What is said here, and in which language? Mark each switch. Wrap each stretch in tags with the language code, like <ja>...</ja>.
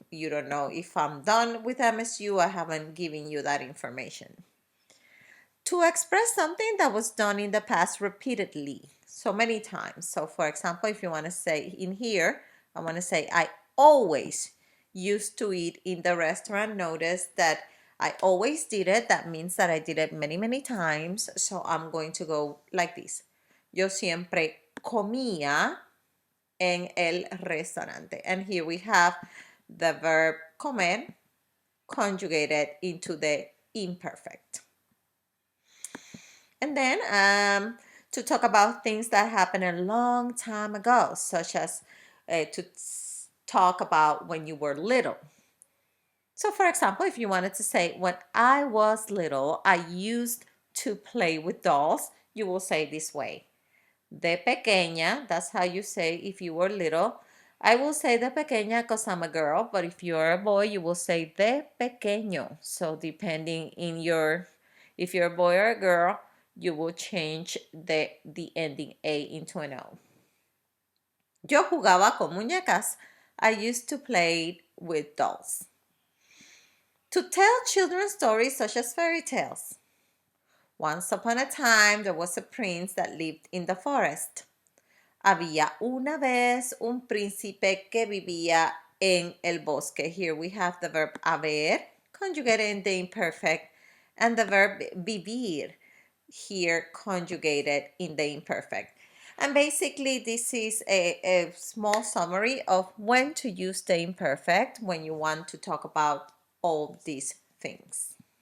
<en>You don't know if I'm done with MSU. I haven't given you that information. To express something that was done in the past repeatedly, so many times. So for example, if you want to say in here, I want to say I always used to eat in the restaurant. Notice that I always did it. That means that I did it many, many times. So I'm going to go like this.</en> <es>Yo siempre comía en el restaurante.</es> <en>And here we have the verb comer conjugated into the imperfect. And then to talk about things that happened a long time ago, such as to talk about when you were little. So for example, if you wanted to say, when I was little, I used to play with dolls, you will say this way.</en> <es>De pequeña,</es> <en>that's how you say if you were little. I will say</en> <es>de pequeña</es> <en>because I'm a girl, but if you're a boy, you will say</en> <es>de pequeño.</es> <en>So depending in your If you're a boy or a girl, you will change the ending A into an O.</en> <es>Yo jugaba con muñecas.</es> <en>I used to play with dolls. To tell children stories such as fairy tales. Once upon a time, there was a prince that lived in the forest.</en> <es>Había una vez un príncipe que vivía en el bosque.</es> <en>Here we have the verb haber, conjugated in the imperfect, and the verb vivir, here conjugated in the imperfect. And basically, this is a small summary of when to use the imperfect when you want to talk about all these things.</en>